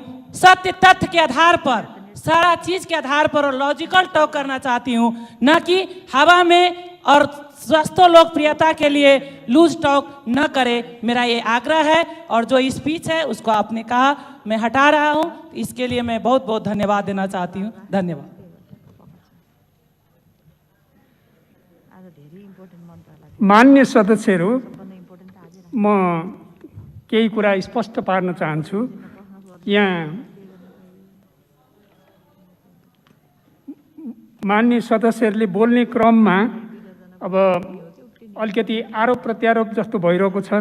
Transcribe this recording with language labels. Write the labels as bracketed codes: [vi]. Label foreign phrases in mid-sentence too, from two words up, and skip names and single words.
[hi] सत्य तथ्य के आधार पर, सारा चीज़ के आधार पर और [en] logical talk [hi] करना चाहती हूँ, न कि हवा में और स्वस्थ लोकप्रियता के लिए [en] loose talk [hi] न करे, मेरा ये आग्रह है। और जो स्पीच है उसको आपने कहा मैं हटा रहा हूँ, इसके लिए मैं बहुत बहुत धन्यवाद देना चाहती हूँ। धन्यवाद। [ne] मान्य सदस्यहरू, म केही कुरा स्पष्ट पार्न चाहन्छु। यहाँ मान्य सदस्यहरूले बोल्ने क्रममा अब अलिकति आरोप प्रत्यारोप जस्तो भइरहेको छ।